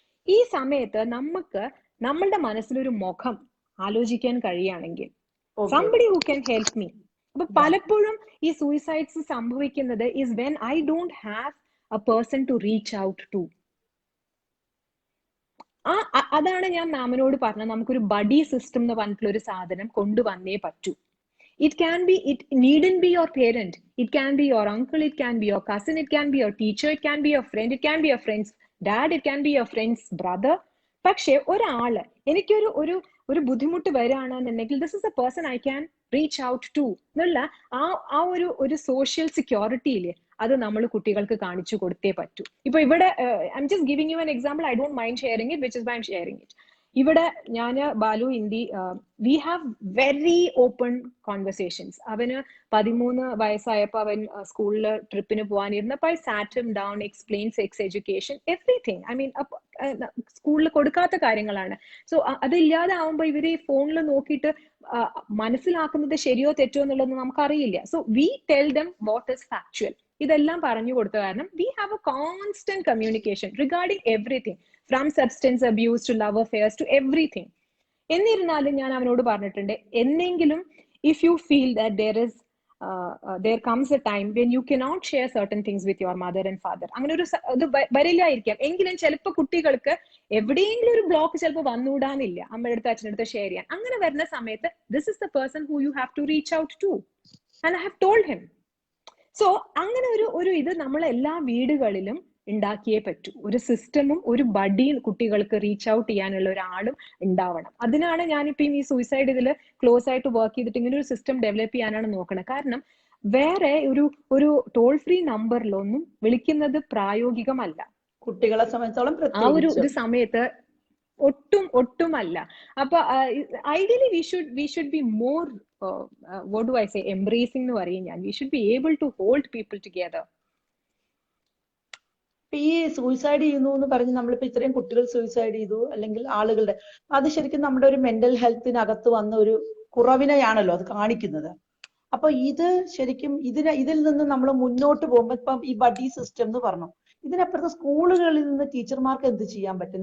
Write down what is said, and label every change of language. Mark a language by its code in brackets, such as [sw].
[ml] ഈ സമയത്ത് നമ്മളുടെ മനസ്സിലൊരു മുഖം ആലോചിക്കാൻ കഴിയുകയാണെങ്കിൽ, [en] Somebody who can help me. [ml] അപ്പൊ പലപ്പോഴും ഈ സൂയിസൈഡ്സ് സംഭവിക്കുന്നത് [en] Is when I don't have a person to reach out to. [ml] അതാണ് ഞാൻ മാമിനോട് പറഞ്ഞത്, നമുക്കൊരു ബഡി സിസ്റ്റം എന്ന് പറഞ്ഞിട്ടുള്ള ഒരു സാധനം കൊണ്ടുവന്നേ പറ്റൂ. [en] It needn't be your parent. It can be your uncle, it can be your cousin, it can be your teacher, it can be your friend, it can be your friend's dad, it can be your friend's brother. [ml] പക്ഷെ ഒരാള് എനിക്കൊരു ഒരു ഒരു ബുദ്ധിമുട്ട് വരികയാണെന്നുണ്ടെങ്കിൽ [en] this is a person I can reach out to [ml] എന്നുള്ള ആ ഒരു സോഷ്യൽ സെക്യൂരിറ്റിയില് അത് നമ്മൾ കുട്ടികൾക്ക് കാണിച്ചു കൊടുത്തേ പറ്റൂ. ഇപ്പൊ ഇവിടെ [en] I'm just giving you an example, I don't mind sharing it, which is why I'm sharing it. [ml] ഇവിടെ ഞാൻ [en] Balu India we have very open conversations. [ml] അവന് 13 വയസ്സായപ്പോ അവൻ സ്കൂളിൽ ട്രിപ്പിന് പോകാനിരുന്നപ്പോ [en] I sat him down, explain sex education, everything. I mean [ml] സ്കൂളിൽ കൊടുക്കാത്ത കാര്യങ്ങളാണ്. So അതില്ലാതെ ആവുമ്പോ ഇവര് ഈ ഫോണിൽ നോക്കിയിട്ട് മനസ്സിലാക്കുന്നത് ശരിയോ തെറ്റോ എന്നുള്ളത് നമുക്കറിയില്ല. [en] So we tell them what is factual. [ml] ഇതെല്ലാം പറഞ്ഞു കൊടുത്ത കാരണം [en] We have a constant communication regarding everything, from substance abuse to love affairs to everything. [ml] എന്നിരുന്നാലും ഞാൻ അവനോട് പറഞ്ഞിട്ടുണ്ട്, എന്നെങ്കിലും [en] if you feel that there comes a time when you cannot share certain things with your mother and father, [ml] അങ്ങനെ ഒരു ഇത് വരില്ലായിരിക്കാം. എങ്കിലും ചിലപ്പോൾ കുട്ടികൾക്ക് എവിടെയെങ്കിലും ഒരു ബ്ലോക്ക് ചിലപ്പോൾ വന്നുകൂടാന്നില്ല അമ്മയുടെ അടുത്ത് അച്ഛൻ്റെ അടുത്ത് ഷെയർ ചെയ്യാൻ. അങ്ങനെ വരുന്ന സമയത്ത് [en] This is the person who you have to reach out to and I have told him. [ml] So അങ്ങനെ ഒരു ഇത് നമ്മൾ എല്ലാ വീടുകളിലും ഉണ്ടാക്കിയേ പറ്റൂ. ഒരു സിസ്റ്റമും ഒരു ബഡിയും കുട്ടികൾക്ക് റീച്ച് ഔട്ട് ചെയ്യാനുള്ള ഒരാളും ഉണ്ടാവണം. അതിനാണ് ഞാനിപ്പം ഈ സൂയിസൈഡ് ഇതിൽ ക്ലോസ് ആയിട്ട് വർക്ക് ചെയ്തിട്ട് ഇങ്ങനെ ഒരു സിസ്റ്റം ഡെവലപ്പ് ചെയ്യാനാണ് നോക്കുന്നത്. കാരണം വേറെ ഒരു ടോൾ ഫ്രീ നമ്പറിലൊന്നും വിളിക്കുന്നത് പ്രായോഗികമല്ല കുട്ടികളെ സംബന്ധിച്ചോളം. ആ ഒരു സമയത്ത് ഒട്ടുമല്ല. [en] അപ്പൊ ideally we should be more what do I say, embracing [ml] എന്ന് പറയും ഞാൻ. [en] we should be able to hold people together. [ml] ഈ സൂയിസൈഡ് ചെയ്യുന്നു എന്ന് പറഞ്ഞ് നമ്മളിപ്പോ ഇത്രയും കുട്ടികൾ സൂയിസൈഡ് ചെയ്തു അല്ലെങ്കിൽ ആളുകളുടെ, അത് ശരിക്കും നമ്മുടെ ഒരു മെന്റൽ ഹെൽത്തിനകത്ത് വന്ന ഒരു കുറവിനെയാണല്ലോ അത് കാണിക്കുന്നത്. അപ്പൊ ഇത് ശരിക്കും ഇതിൽ നിന്ന് നമ്മൾ മുന്നോട്ട് പോകുമ്പോൾ ഇപ്പം ഈ ബഡി സിസ്റ്റം എന്ന് പറഞ്ഞു, ഇതിനപ്പുറത്ത് സ്കൂളുകളിൽ നിന്ന് ടീച്ചർമാർക്ക് എന്ത് ചെയ്യാൻ പറ്റും?